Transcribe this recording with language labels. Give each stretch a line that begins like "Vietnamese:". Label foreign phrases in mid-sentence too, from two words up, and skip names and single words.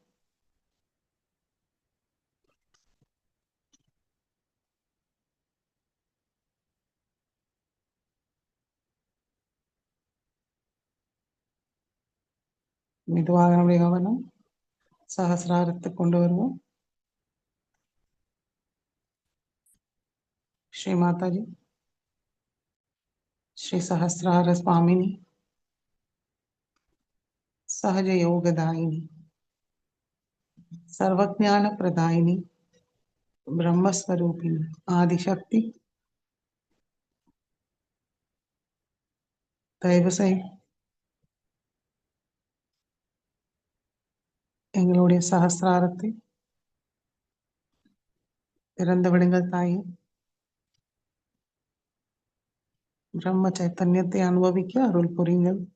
Tamil: மெதுவாக நம்முடைய கவனம் சகசிராரத்துக்கு கொண்டு வருவோம்.
Sanskrit: श्री माताजी, श्री सहस्रार स्वामिनी, सहज योगदायिनी, सर्वज्ञान प्रदायिनी, ब्रह्मस्वरूपिणी, आदिशक्ति,
Tamil: தயவு செய்து எங்களுடைய சகசிராரத்தை திறந்து விடுங்கள் தாயே. பிரம்ம சைத்தன்யத்தை அனுபவிக்க அருள் புரியுங்கள்.